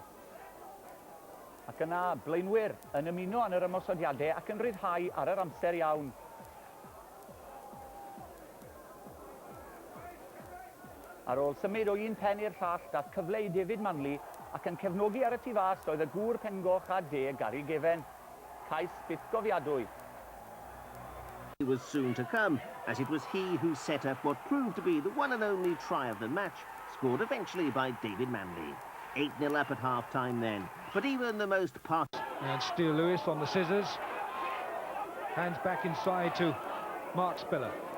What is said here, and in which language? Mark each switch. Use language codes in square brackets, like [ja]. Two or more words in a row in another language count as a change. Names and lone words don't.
[cy] Ac yna, blaenwyr yn ymuno yn yr ymosodiadau ac yn ryddhau ar yr amser iawn. Ar ôl symud o un pen i'r llall, daeth cyfle i David Manley ac yn cefnogi ar y tu fas oedd y gŵr pengoch a de Gary Given. Cais byth gofiadwy. [en] It was soon to come, as it was he who set up what proved to be the one and only try of the match, scored eventually by David Manley. 8-0 up at half-time then, but even the most And Steele Lewis on the scissors. Hands back inside to Mark Spiller.